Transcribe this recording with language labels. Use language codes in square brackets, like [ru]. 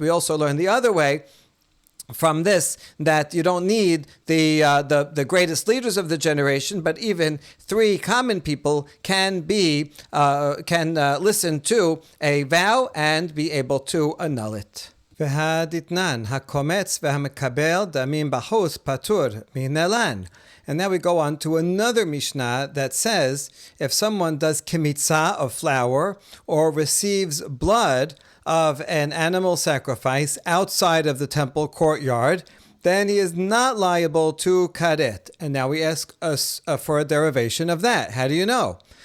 [en] We also learn the other way from this that you don't need the greatest leaders of the generation, but even three common people can listen to a vow and be able to annul it. [he] והדתנן, הקומץ והמקבל דמים בחוץ פטור מנלן. [en] And now we go on to another Mishnah that says if someone does kimitza of flour or receives blood of an animal sacrifice outside of the temple courtyard, then he is not liable to karet. And now we ask us for a derivation of that. How do you know?